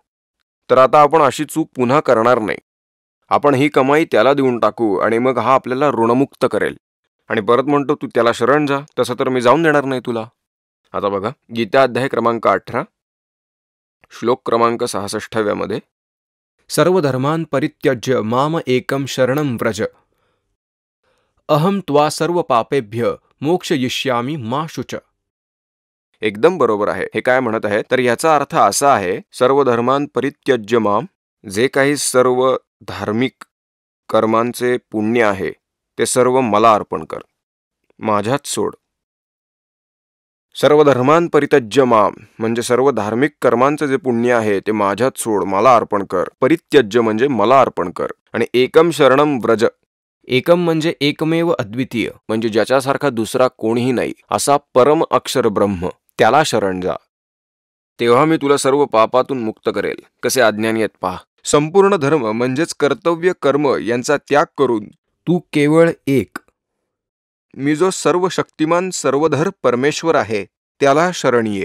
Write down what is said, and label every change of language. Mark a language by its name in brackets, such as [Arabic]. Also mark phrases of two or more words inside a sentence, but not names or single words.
[Marathi] तर आता आपण अशी चूक पुन्हा करणार नाही. आपण ही कमाई त्याला देऊन टाकू आणि मग हा आपल्याला ऋणमुक्त करेल. आणि परत म्हणतो तू त्याला शरण जा. तसं तर मी जाऊन देणार नाही तुला. आता बघा गीता अध्याय क्रमांक 18 श्लोक क्रमांक 66व्या मध्ये [Sanskrit] सर्व धर्मान परित्यज्य माम एकम शरणं व्रज अहम त्वा सर्व पापेभ्य मोक्षयिष्यामि मा शुच. [Marathi] एकदम बरोबर आहे. हे काय म्हणत आहे तर याचा अर्थ असा आहे, [Sanskrit] सर्व धर्मान परित्यज्य माम, [Marathi] जे काही सर्व धार्मिक कर्मांचे पुण्य आहे ते सर्व मला अर्पण कर, माझ्यात सोड. [Sanskrit] सर्व धर्मान परित्यज्य माम [Marathi] म्हणजे सर्व धार्मिक कर्मांचे जे पुण्य आहे ते माझ्यात सोड, मला अर्पण कर. परित्यज्य म्हणजे मला अर्पण कर. आणि [Sanskrit] एकम शरणम व्रज, [Marathi] एकम म्हणजे एकमेव अद्वितीय म्हणजे ज्याच्यासारखा दुसरा कोणीही नाही असा परम अक्षर ब्रह्म, त्याला शरण जा. तेव्हा मी तुला सर्व पापातून मुक्त करेल. कसे अज्ञानी आहेत पहा. संपूर्ण धर्म म्हणजेच कर्तव्य कर्म यांचा त्याग करून तू केवळ एक, मी जो सर्व शक्तिमान सर्वधर परमेश्वर आहे त्याला शरण ये.